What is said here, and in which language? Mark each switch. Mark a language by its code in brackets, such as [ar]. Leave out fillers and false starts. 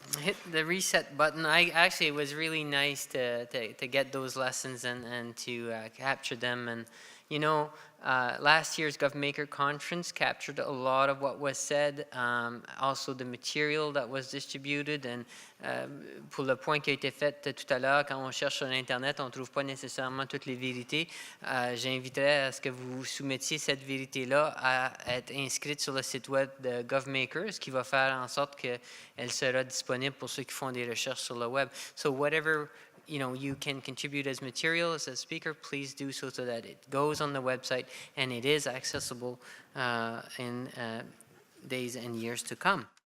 [en] Hit the reset button. It was really nice to get those lessons and to capture them. And you know, last year's GovMaker conference captured a lot of what was said, also the material that was distributed. [fr] And pour le point qui a été fait tout à l'heure, quand on cherche sur Internet, on ne trouve pas nécessairement toutes les vérités. J'inviterais à ce que vous soumettiez cette vérité-là à être inscrite sur le site web de GovMaker, ce qui va faire en sorte qu'elle sera disponible pour ceux qui font des recherches sur le web. [en] So whatever you can contribute as material as a speaker, please do so that it goes on the website and it is accessible in days and years to come.